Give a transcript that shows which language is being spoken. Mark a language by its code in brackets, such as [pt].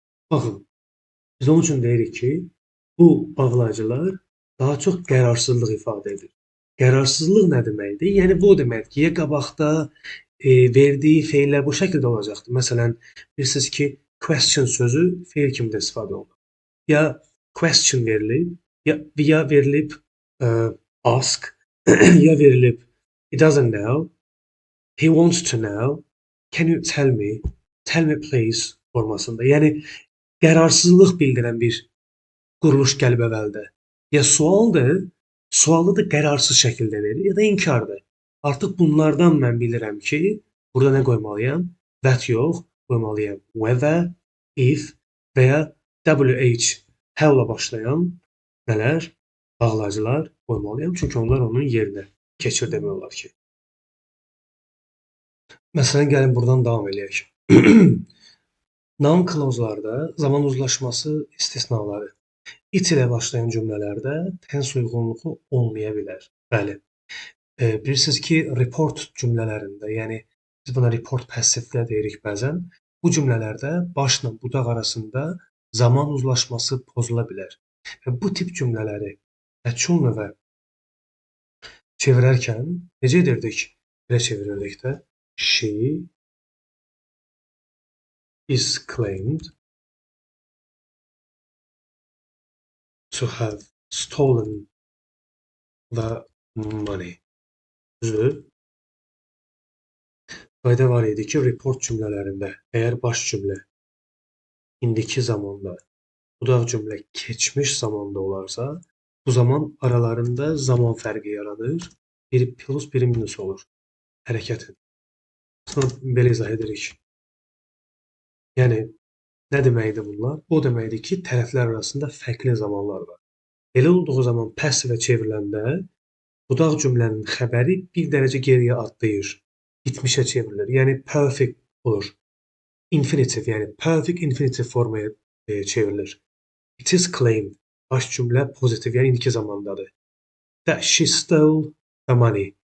[az] Baxın, biz onun üçün deyirik ki, bu bağlayıcılar daha çox qərarsızlıq ifadə edir. Qərarsızlıq nə deməkdir? Yəni bu deməkdir ki, ya qabaqda verdiyi feillər bu şəkildə olacaqdır. Məsələn, bilirsiniz ki, question sözü feil kimi də istifadə olunur. [en] Ya question verilib, [az] ya verilib [en] ask, ya verilib he doesn't know, he wants to know, can you tell me please [az] formasında. Yəni, qərarsızlıq bildirən bir quruluş gəlib əvvəldə. Ya sualdır, sualı da qərarsız şəkildə verir, ya da inkardır. Artıq bunlardan mən bilirəm ki, burada nə qoymalıyam? That yox, qoymalıyam whether, if və ya WH, how'la başlayan nələr? Bağlayıcılar qoymalıyam. Çünki onlar onun yerinə keçir demək olar ki. Məsələn, gəlin buradan davam edək. Noun clause'larda zaman uzlaşması istisnaları. It ilə başlayan cümlələrdə tense uyğunluğu olmaya bilər. Bəli. Bilirsiniz ki, report cümlələrində, yəni biz buna report passivdə deyirik bəzən, bu cümlələrdə başla budaq arasında zaman uzlaşması pozula bilər. Və bu tip cümlələri məchul növə çevirərkən necə edirdik? Belə çevirirdik də. [en] She is claimed to have stolen the money. [az] Düzdür? Qayda var idi ki, report cümlələrində əgər baş cümlə indiki zamanda, budaq cümlə keçmiş zamanda olarsa, bu zaman aralarında zaman fərqi yaranır. Biri plus, biri minus olur. Hərəkətin. Sonra belə izah edirik. Yəni, nə deməkdir bunlar? O deməkdir ki, tərəflər arasında fərqli zamanlar var. Elə olduğu zaman passivə çevriləndə budaq cümlənin xəbəri bir dərəcə geriyə atlayır. Bitmişə çevrilir. Yəni, perfect olur. Infinitive, yəni perfect infinitive formaya çevrilir. [en] It is claimed. [az] Baş cümlə pozitiv, yəni indiki zamandadır. [en] That she stole the money.